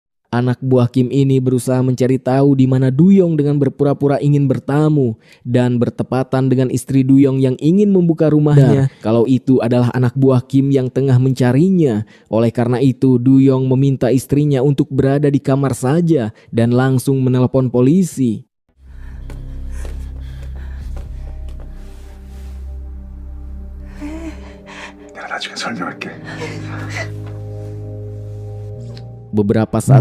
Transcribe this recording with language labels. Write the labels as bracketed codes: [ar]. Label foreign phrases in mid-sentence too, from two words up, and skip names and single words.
[id] Anak buah Kim ini berusaha mencari tahu di mana Duyong dengan berpura-pura ingin bertamu dan bertepatan dengan istri Duyong yang ingin membuka rumahnya kalau itu adalah anak buah Kim yang tengah mencarinya. Oleh karena itu Duyong meminta istrinya untuk berada di kamar saja dan langsung menelepon polisi. [ko] 내가 나중에 설명할게. [id] Beberapa saat